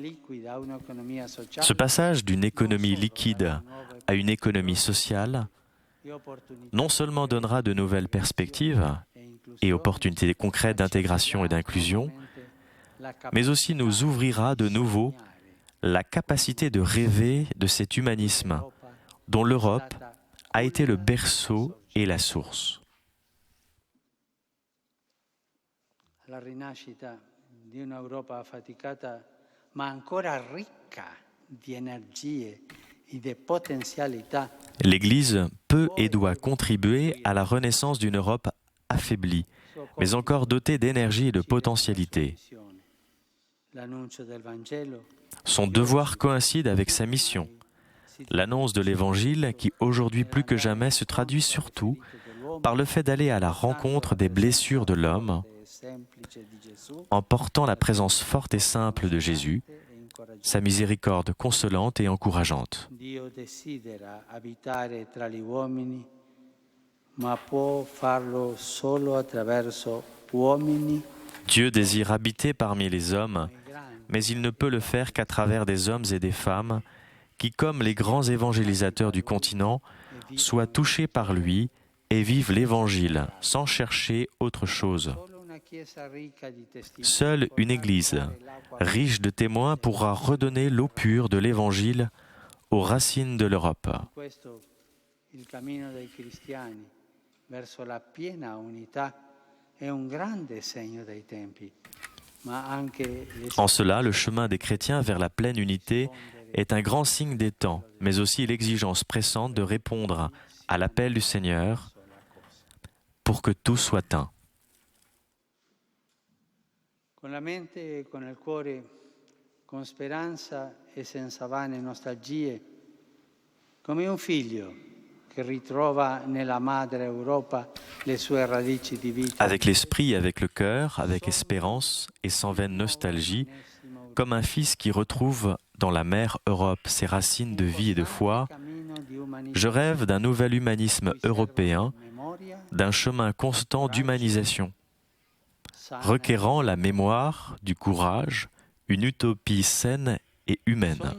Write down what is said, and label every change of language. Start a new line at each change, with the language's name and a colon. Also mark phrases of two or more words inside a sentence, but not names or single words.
French: Ce passage d'une économie liquide à une économie sociale non seulement donnera de nouvelles perspectives et opportunités concrètes d'intégration et d'inclusion, mais aussi nous ouvrira de nouveau la capacité de rêver de cet humanisme dont l'Europe a été le berceau et la source.
Italian: La rinascita di un'Europa affaticata ma ancora ricca di energie e di potenzialità.
French: L'Église peut et doit contribuer à la renaissance d'une Europe affaiblie, mais encore dotée d'énergie et de potentialité. Son devoir coïncide avec sa mission. L'annonce de l'Évangile qui, aujourd'hui plus que jamais, se traduit surtout par le fait d'aller à la rencontre des blessures de l'homme, en portant la présence forte et simple de Jésus, sa miséricorde consolante et encourageante.
Italian: Dio desidera abitare tra gli uomini, ma può farlo solo attraverso uomini.
French: Dieu désire habiter parmi les hommes, mais il ne peut le faire qu'à travers des hommes et des femmes qui, comme les grands évangélisateurs du continent, soient touchés par lui et vivent l'Évangile sans chercher autre chose. Seule une Église riche de témoins pourra redonner l'eau pure de l'Évangile aux racines de l'Europe.
Italian: Il cammino dei cristiani verso la piena unità è un grande segno dei tempi.
French: En cela, le chemin des chrétiens vers la pleine unité est un grand signe des temps, mais aussi l'exigence pressante de répondre à l'appel du Seigneur pour que tout soit un.
Italian: Con la mente e con il cuore, con speranza e senza vane nostalgie, come un figlio che ritrova nella madre Europa le sue radici di vita.
French: Avec l'esprit et avec le cœur, avec espérance et sans vaine nostalgie, comme un fils qui retrouve dans la mère Europe ses racines de vie et de foi, je rêve d'un nouvel humanisme européen, d'un chemin constant d'humanisation, requérant la mémoire, du courage, une utopie saine et humaine.